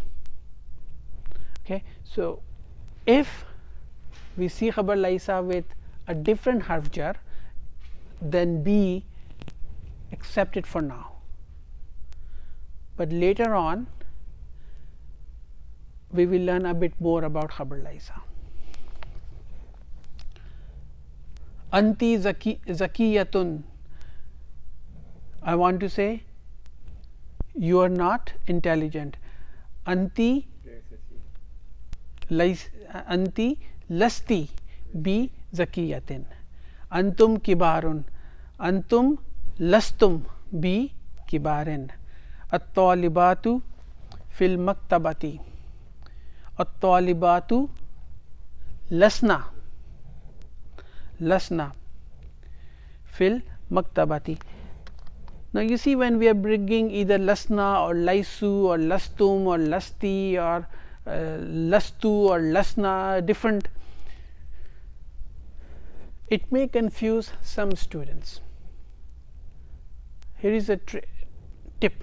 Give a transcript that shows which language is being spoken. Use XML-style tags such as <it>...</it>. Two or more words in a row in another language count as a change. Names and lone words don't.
<en>Okay, so if we see</en> <ar>خبر ليس</ar> <en>with a different harjar, then be accepted for now, but later on we will learn a bit more about</en> <ar>خبر ليس. أنتِ ذكيةٌ,</ar> <en>I want to say you are not intelligent.</en> <ar>أنتِ لستِ بذكيةٍ. أنتم كبارٌ، أنتم لستم بكبارٍ. الطالباتُ في المكتبةِ، الطالباتُ لسنَ في المكتبةِ.</ar> <en>Now you see, when we are bringing either lasna or laisu or lastum or lasti or lastu or lasna, different, it may confuse some students. Here is a tip.</en>